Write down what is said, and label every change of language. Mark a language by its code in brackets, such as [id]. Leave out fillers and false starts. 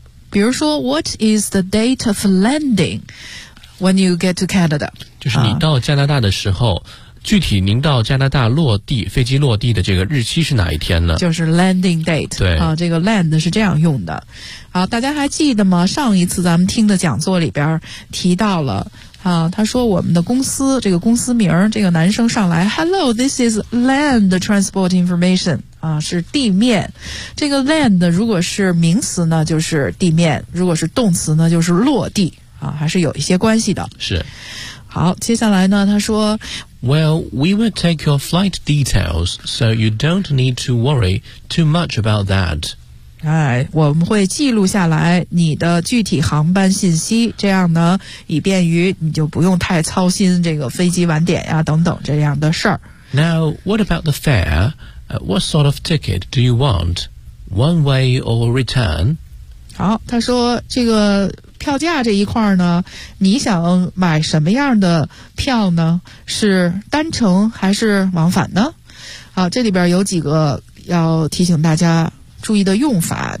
[zh] 比如说 [en] What is the date of landing when you get to Canada？ [zh] 就是你到加拿大的时候具体您到加拿大落地飞机落地的这个日期是哪一天呢？就是 landing date。对啊，这个 land 是这样用的。好，大家还记得吗？上一次咱们听的讲座里边提到了他说我们的公司，这个公司名，这个男生上来 [en] Hello, this is land transport information [zh] 是地面。这个 land 如果是名词呢就是地面，如果是动词呢就是落地还是有一些关系的。是。好，接下来呢他说 [en] Well, we will take your flight details, so you don't need to worry too much about that. [zh] 哎，我们会记录下来你的具体航班信息，这样呢以便于你就不用太操心这个飞机晚点呀等等这样的事儿。 [en] Now, what about the fare?What sort of ticket do you want? one way or return. [zh] 好，他说这个票价这一块呢，你想买什么样的票呢？是单程还是往返呢？好，这里边有几个要提醒大家注意的用法。